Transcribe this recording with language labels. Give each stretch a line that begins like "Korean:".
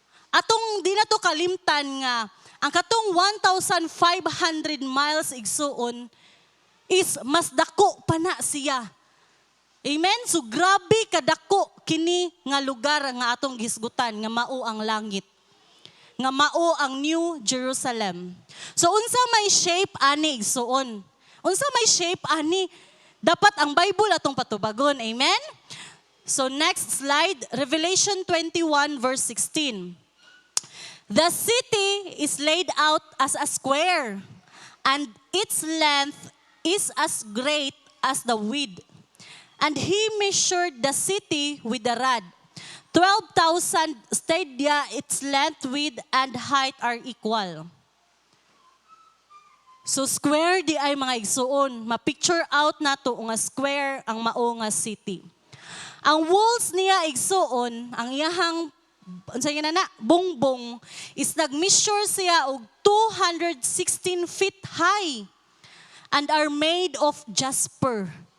Cebuano: Atong di na to kalimtan nga ang katong 1,500 miles igsuon is mas dako pa na siya. Amen? So grabe kadako kini nga lugar nga atong gisgutan nga mao ang langit. Nga mao ang New Jerusalem. So unsa may shape ani igsuon? Unsa may shape ani? Dapat ang Bible atong patubagon. Amen? So next slide, Revelation 21 verse 16.
English: The city is laid out as a square, and its length is as great as the width. And he measured the city with a rod. 12,000 stadia, its length, width, and height are equal.
Cebuano: So square di ay mga igsuon. Ma-picture out na to nga square ang mao nga city. Ang walls niya igsuon, ang iyahang bongbong is nag-measure siya og
English: 216 feet high and are made of jasper.